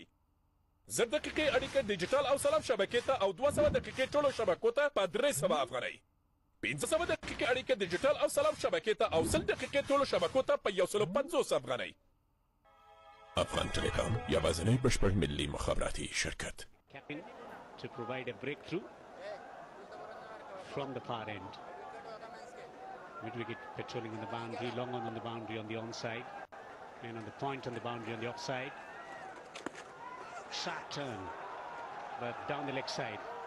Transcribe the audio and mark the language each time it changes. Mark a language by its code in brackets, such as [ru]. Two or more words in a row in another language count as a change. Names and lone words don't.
[ps] 10 دقیقې اړیکه ډیجیټل او سلام شبکې ته او 200 دقیقې ټولو شبکو ته په 300 افغانۍ. 500 دقیقې اړیکه ډیجیټل او سلام شبکې ته او 100 دقیقې ټولو شبکو ته په 150 افغانۍ. افغان ټیلیکام یوازینی بشپړ ملي مخابراتي شرکت. [en] Captain to provide a breakthrough from the far end. Mid-wicket patrolling on the boundary, long on the boundary on the onside, and on the point on the boundary on the offside. Sharp turn, but down the leg side.